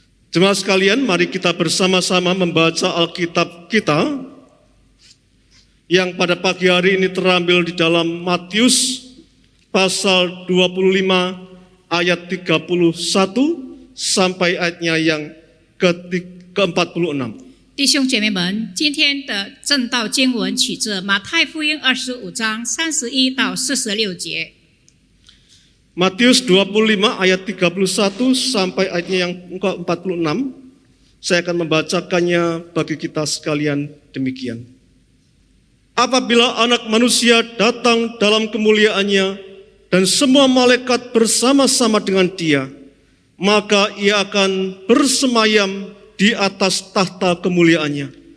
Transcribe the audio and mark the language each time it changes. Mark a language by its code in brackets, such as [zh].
[id] Jemaat sekalian, mari kita bersama-sama membaca Alkitab kita yang pada pagi hari ini terambil di dalam Matius pasal 25 ayat 31 sampai ayatnya yang ke-46. [zh] 弟兄姐妹们，今天的正道经文取自马太福音25章31到46节。 [id] Matius 25 ayat 31 sampai ayatnya yang ke-46. Saya akan membacakannya bagi kita sekalian demikian. Apabila Anak Manusia datang dalam kemuliaannya dan semua malaikat bersama-sama dengan Dia, maka Ia akan bersemayam di atas tahta kemuliaannya.